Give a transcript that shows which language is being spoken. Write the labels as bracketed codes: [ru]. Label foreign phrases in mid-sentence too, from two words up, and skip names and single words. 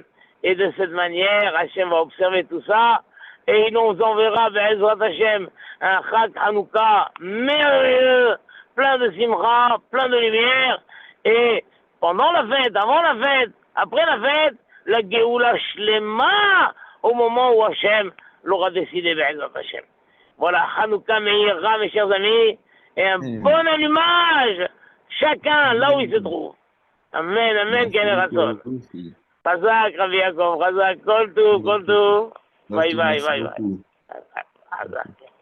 [fr] Et de cette manière, Hachem va observer tout ça, et il nous enverra, [he] בעזרת השם, [fr] un Chag Hanouka merveilleux, plein de simcha, plein de lumière, et pendant la fête, avant la fête, après la fête, la [he] גאולה שלמה, [fr] au moment où Hachem l'aura décidé, [he] בעזרת השם. [fr] Voilà, [he] חנוכה מאירה, [fr] mes chers amis, et un bon allumage, chacun là où il se trouve. [he] אמן, אמן, כן ירבו. חזק, רבי יעקב, חזק, כל טוב, [en] Bye, bye, bye, bye. Chazak.